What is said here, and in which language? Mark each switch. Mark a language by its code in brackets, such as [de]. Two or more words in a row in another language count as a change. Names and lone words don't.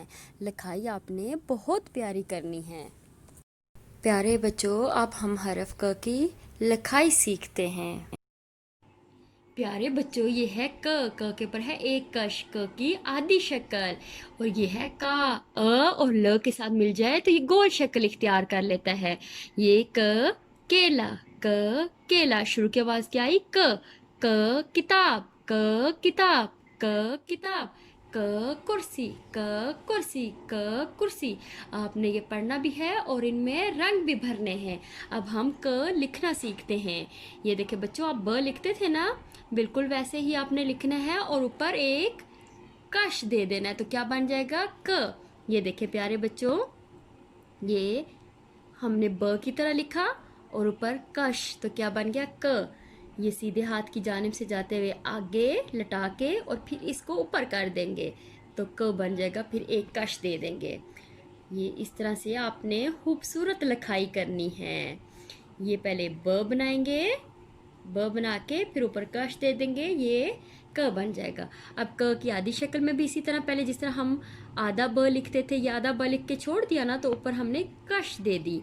[ur] لکھائی آپ نے بہت پیاری کرنی ہے۔ پیارے بچوں، اب ہم حرف ک کی لکھائی سیکھتے ہیں. پیارے بچوں، یہ ہے ک کے اوپر ہے ایک کش. ک کی آدھی شکل۔ اور یہ ہے کا. ا اور ل کے ساتھ مل جائے تو یہ گول شکل اختیار کر لیتا ہے. یہ ک کیلا۔ ک کیلا. شروع کی آواز کیا آئی؟ ک۔ ک کتاب۔ ک کتاب. ک کتاب۔ ک کرسی۔ ک کرسی. ک کرسی. آپ نے یہ پڑھنا بھی ہے اور ان میں رنگ بھی بھرنے ہیں. اب ہم ک لکھنا سیکھتے ہیں. یہ دیکھیے بچوں، آپ ب لکھتے تھے نا، بالکل ویسے ہی آپ نے لکھنا ہے اور اوپر ایک کش دے دینا ہے. تو کیا بن جائے گا؟ ک. یہ دیکھیے پیارے بچوں، یہ ہم نے ب کی طرح لکھا اور اوپر کش، تو کیا بن گیا? ک. یہ سیدھے ہاتھ کی جانب سے جاتے ہوئے آگے لٹا کے اور پھر اس کو اوپر کر دیں گے تو ک بن جائے گا. پھر ایک کش دے دیں گے. یہ اس طرح سے آپ نے خوبصورت لکھائی کرنی ہے. یہ پہلے ب بنائیں گے, ب بنا کے پھر اوپر کش دے دیں گے, یہ ک بن جائے گا. اب ک کی آدھی شکل میں بھی اسی طرح پہلے جس طرح ہم آدھا ب لکھتے تھے, یہ آدھا ب لکھ کے چھوڑ دیا نا, تو اوپر ہم نے کش دے دی.